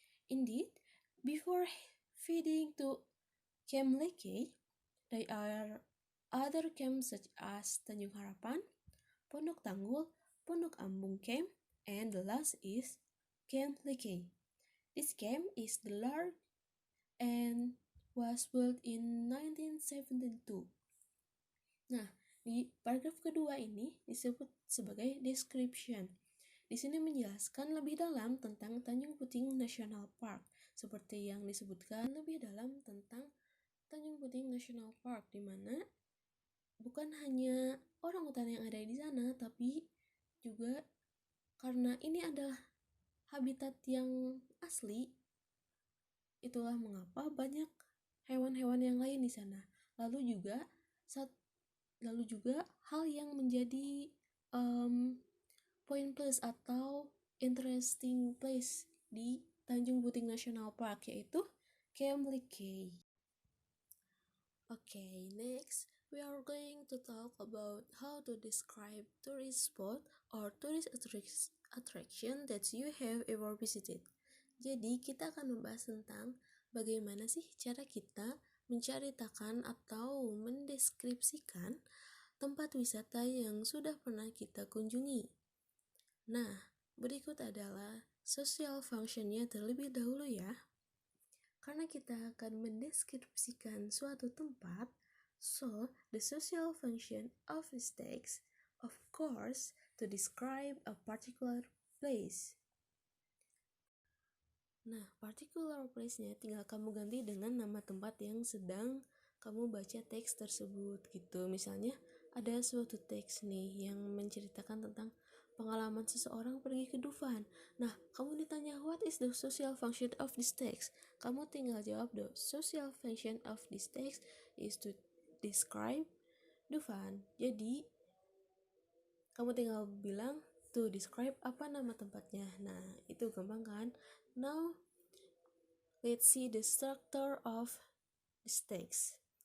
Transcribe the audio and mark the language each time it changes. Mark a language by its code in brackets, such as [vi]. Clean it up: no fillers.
[en] Indeed, before feeding to Camp Lekei, there are other camps such as Tanjung Harapan, Pondok Tanggul, Pondok Ambung Camp, and the last is Camp Lekei. This camp is the large and was built in 1972. [id] Nah, di paragraf kedua ini disebut sebagai description. Di sini menjelaskan lebih dalam tentang Tanjung Puting National Park, seperti yang disebutkan lebih dalam tentang Tanjung Puting National Park, di mana bukan hanya orangutan yang ada di sana, tapi juga karena ini adalah habitat yang asli, itulah mengapa banyak hewan-hewan yang lain di sana. Lalu juga hal yang menjadi point plus atau interesting place di Tanjung Puting National Park, yaitu Camp Lekei. [en] Okay, next we are going to talk about how to describe tourist spot or tourist attraction that you have ever visited. [id] Jadi kita akan membahas tentang bagaimana sih cara kita menceritakan atau mendeskripsikan tempat wisata yang sudah pernah kita kunjungi. Nah, berikut adalah social functionnya terlebih dahulu ya. kita akan mendeskripsikan suatu tempat, [en] so the social function of this text, of course, to describe a particular place. [id] Nah, particular place-nya tinggal kamu ganti dengan nama tempat yang sedang kamu baca teks tersebut gitu. Misalnya ada suatu teks nih yang menceritakan tentang pengalaman seseorang pergi ke Dufan. Nah, kamu ditanya [en] what is the social function of this text? [id] Kamu tinggal jawab [en] the social function of this text is to describe Dufan. [id] Jadi kamu tinggal bilang [en] to describe [id] apa nama tempatnya. Nah, itu gampang kan? [en] Now, let's see the structure of this text.